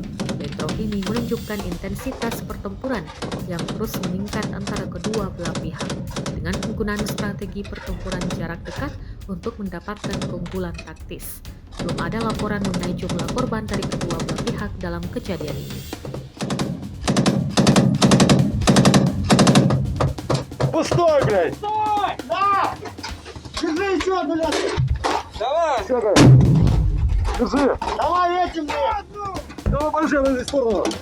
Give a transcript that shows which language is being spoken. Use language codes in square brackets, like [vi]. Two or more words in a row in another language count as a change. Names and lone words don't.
[id] Bentrok ini menunjukkan intensitas pertempuran yang terus meningkat antara kedua belah pihak dengan penggunaan strategi pertempuran jarak dekat untuk mendapatkan keunggulan taktis. Belum ada laporan mengenai jumlah korban dari kedua belah pihak dalam kejadian ini. [ru] Пустой, блядь! Стой! На! Держи еще, блядь! Давай! Все, держи! Давай этим, блядь! Давай большой в эту сторону!